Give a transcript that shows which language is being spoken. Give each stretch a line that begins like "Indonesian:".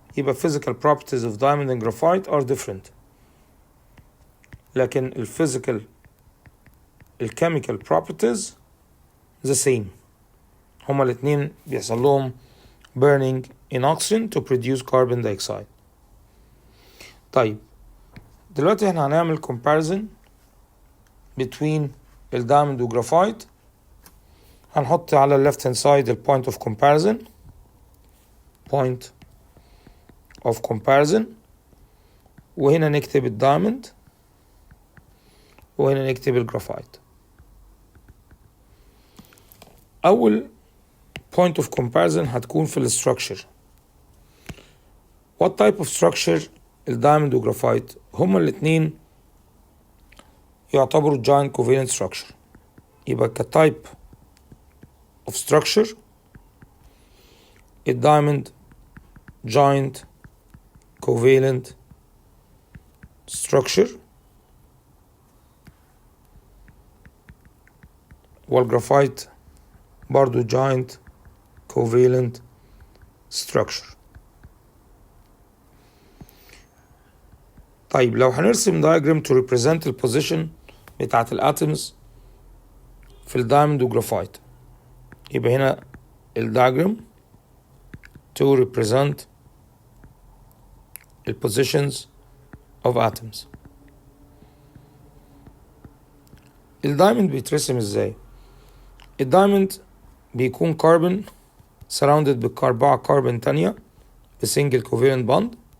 Arabic: يبقى
English: physical properties of diamond and graphite are different.
Arabic: لكن
English: chemical properties the same.
Arabic: هما الاتنين بيحصل لهم
English: burning in oxygen to produce carbon dioxide.
Arabic: طيب دلوقتي احنا هنعمل
English: comparison between
Arabic: الدايموند وجرافايت. هنحط على ال
English: left hand side
Arabic: ال
English: point of comparison
Arabic: وهنا نكتب الدايموند وهنا نكتب الجرافايت. أول
English: point of comparison
Arabic: هتكون في الستراكشر.
English: what type of structure
Arabic: الدايموند وجرافايت؟ هما الاتنين يعتبروا
English: giant covalent structure.
Arabic: يبقى
English: كtype of structure الدايموند giant covalent structure
Arabic: والجرافايت برضو
English: giant covalent structure.
Arabic: طيب لو هنرسم
English: diagram to represent the position
Arabic: بتاعت الاتومز في الدايموند وجرافايت يبقى هنا الدياجرام
English: to represent the positions of atoms.
Arabic: الدايموند بيترسم ازاي؟ الدايموند بيكون كاربون surrounded بأربعة كاربون تانية بسنجل covalent bond.